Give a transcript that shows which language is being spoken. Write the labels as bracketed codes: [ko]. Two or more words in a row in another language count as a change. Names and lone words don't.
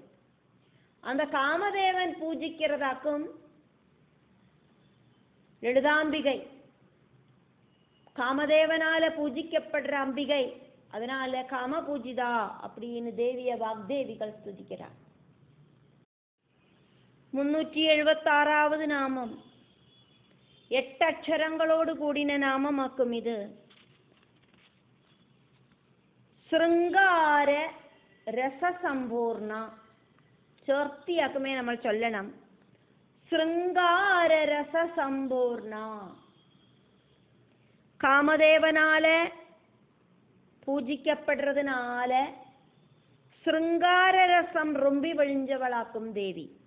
[ta] அந்த காமதேவன் பூஜிக்கிறதாக்கும் லலிதாம்பிகை, காமதேவனால பூஜிக்கப்படுற அம்பிகை. அதனால காம பூஜிதா அப்படின்னு தேவிய வாக்தேவிகள் ஸ்துதிக்கிறார். 376வது நாமம் 8 அக்ஷரங்களோடு கூடின நாமமாக்கும் இது. [ml] ശൃംഗാര രസസമ്പൂർണ ചേർത്തിയാക്കുമേ നമ്മൾ ചൊല്ലണം. ശൃംഗാര രസസമ്പൂർണ. കാമദേവനാലെ പൂജിക്കപ്പെടുന്നതിനാല ശൃംഗാരരസം റുമ്പി വഴിഞ്ചവളാക്കും ദേവി.